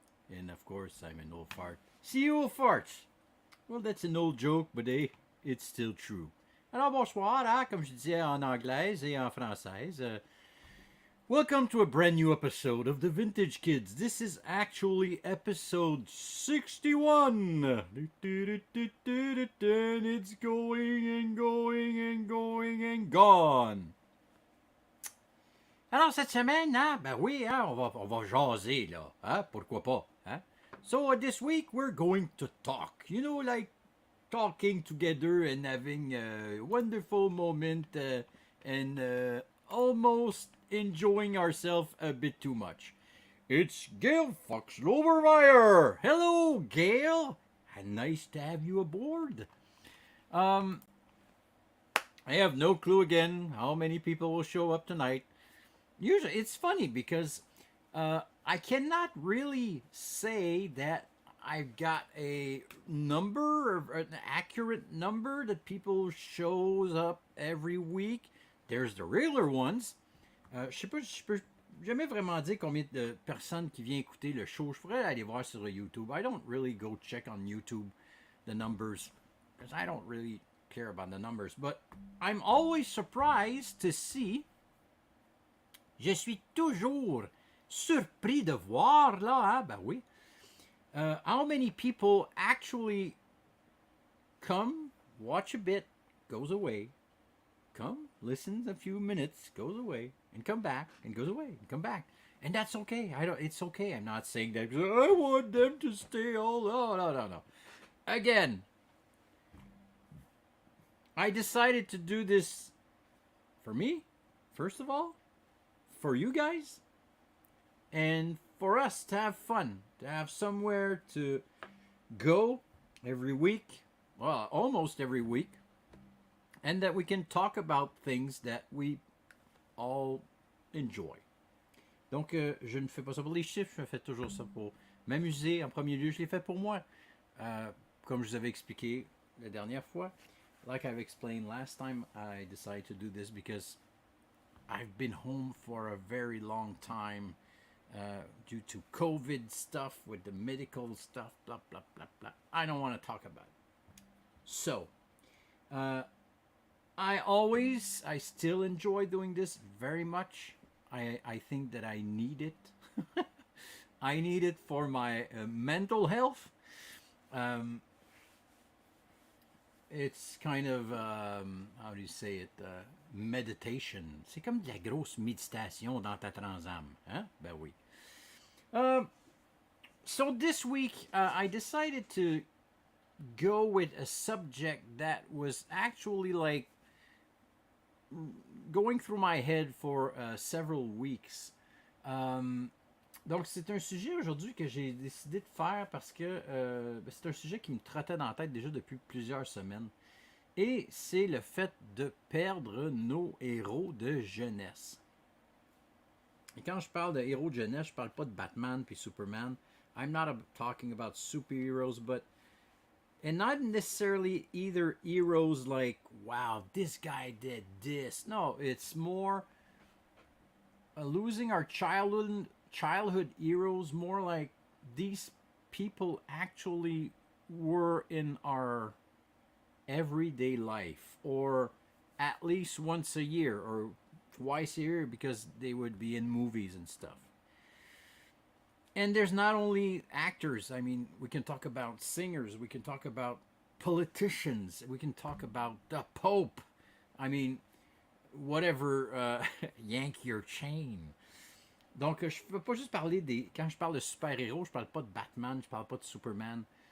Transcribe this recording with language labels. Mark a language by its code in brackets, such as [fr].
[en] And of course, I'm an old fart. See you old farts! Well, that's an old joke, but hey, it's still true. [fr] Alors bonsoir, hein, comme je disais en anglaise et en française. [en] Welcome to a brand new episode of the Vintage Kids. This is actually episode 61. And it's going and going and going and gone. [fr] Alors cette semaine, hein, ben oui, hein, on va jaser là, hein, pourquoi pas, hein? [en] So this week we're going to talk, you know, like talking together and having a wonderful moment and almost enjoying ourselves a bit too much. It's Gail Fox-Lobermeyer. Hello, Gail. Nice to have you aboard. I have no clue again how many people will show up tonight. Usually, it's funny because I cannot really say that I've got a number or an accurate number that people shows up every week. There's the regular ones. [fr] Je peux jamais vraiment dire combien de personnes qui viennent écouter le show. Je pourrais aller voir sur YouTube. [en] I don't really go check on YouTube the numbers because I don't really care about the numbers. But I'm always surprised to see. [fr] Je suis toujours surpris de voir là, hein, ben oui. [en] How many people actually come, watch a bit, goes away, come, listens a few minutes, goes away, and come back, and goes away, and come back. And that's okay. It's okay. I'm not saying that I want them to stay all. No. Again, I decided to do this for me, first of all, for you guys, and for us to have fun, to have somewhere to go every week, well, almost every week, and that we can talk about things that we all enjoy. [fr] Donc, je ne fais pas ça pour les chiffres, je fais toujours ça pour m'amuser. En premier lieu, je l'ai fait pour moi. Comme je vous avais expliqué la dernière fois, [en] like I've explained last time, I decided to do this because I've been home for a very long time due to COVID stuff with the medical stuff, blah, blah, blah, blah. I don't want to talk about it. So, I still enjoy doing this very much. I think that I need it. I need it for my mental health. It's kind of, how do you say it, meditation. [fr] C'est comme de la grosse méditation dans ta transam. Hein? Ben oui. [en] So this week, I decided to go with a subject that was actually like going through my head for several weeks. [fr] Donc c'est un sujet aujourd'hui que j'ai décidé de faire parce que c'est un sujet qui me trottait dans la tête déjà depuis plusieurs semaines. Et c'est le fait de perdre nos héros de jeunesse. Et quand je parle de héros de jeunesse, je parle pas de Batman puis Superman. [en] I'm not talking about superheroes, but and not necessarily either heroes like, wow, this guy did this. No, it's more losing our childhood heroes, more like these people actually were in our everyday life, or at least once a year or twice a year, because they would be in movies and stuff. And there's not only actors. I mean, we can talk about singers, we can talk about politicians, we can talk about the Pope. I mean, whatever, yank your chain. [fr] Donc, je ne peux pas juste parler des... Quand je parle de super-héros, je parle pas de Batman, je parle pas de Superman.